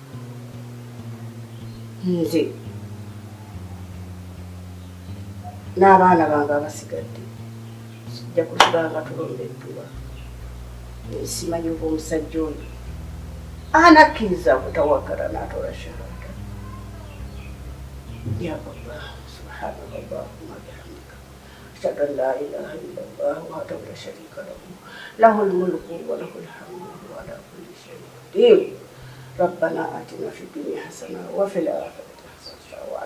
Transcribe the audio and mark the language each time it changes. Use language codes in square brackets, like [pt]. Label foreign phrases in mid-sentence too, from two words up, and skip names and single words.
[lg] nze n'abaana bange abasigadde sijja kusibanga tulondeddwa simanyi oba omusajja oyo anakkiriza butawagala n'atoola shahada [ar] ya الله سبحان الله وبحمدك أشهد أن لا إله إلا الله وحده لا شريك له له الملك وله الحمد وعلى كل شيء قدير ربنا آتنا في الدنيا حسنة وفي الآخرة حسنة و